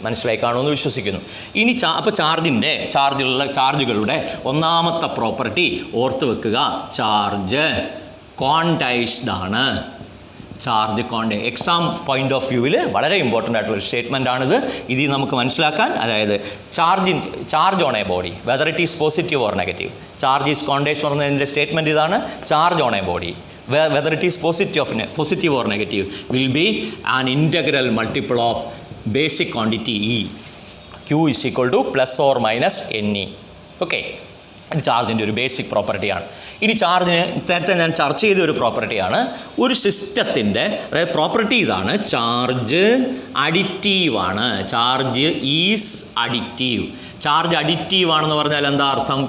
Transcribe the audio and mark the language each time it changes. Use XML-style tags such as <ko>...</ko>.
<ml>മനസ്സിലായി കാണുമെന്ന് വിശ്വസിക്കുന്നു. ഇനി അപ്പോൾ ചാർജുകളുടെ ഒന്നാമത്തെ പ്രോപ്പർട്ടി ഓർത്ത് വെക്കുക, ചാർജ് കോണ്ടൈസ്ഡ് ആണ്. ചാർജ് എക്സാം പോയിന്റ് ഓഫ് വ്യൂവിൽ വളരെ ഇമ്പോർട്ടൻ്റ് ആയിട്ടുള്ളൊരു സ്റ്റേറ്റ്മെൻറ്റാണിത്. ഇതിൽ നമുക്ക് മനസ്സിലാക്കാൻ, അതായത്</ml> <en>Charge on a body whether it is positive or negative. Charge is quantized</en> <ml>പറഞ്ഞതിൻ്റെ സ്റ്റേറ്റ്മെൻറ്റ് ഇതാണ്.</ml> <en>Charge on a body whether it is positive or negative will be an integral multiple of basic quantity E. Q is equal to +or-NE.</en> <ml>Okay, ഇത് ചാർജിൻ്റെ ഒരു basic പ്രോപ്പർട്ടിയാണ്. ഇനി ചാർജിന് നേരത്തെ ഞാൻ ചർച്ച ചെയ്ത ഒരു പ്രോപ്പർട്ടിയാണ്. ഒരു സിസ്റ്റത്തിൻ്റെ പ്രോപ്പർട്ടി ഇതാണ്, charge അഡിറ്റീവാണ്.</ml> <en>Charge is additive.</en> <ml>Charge additive ആണെന്ന് പറഞ്ഞാൽ എന്താ അർത്ഥം?</ml>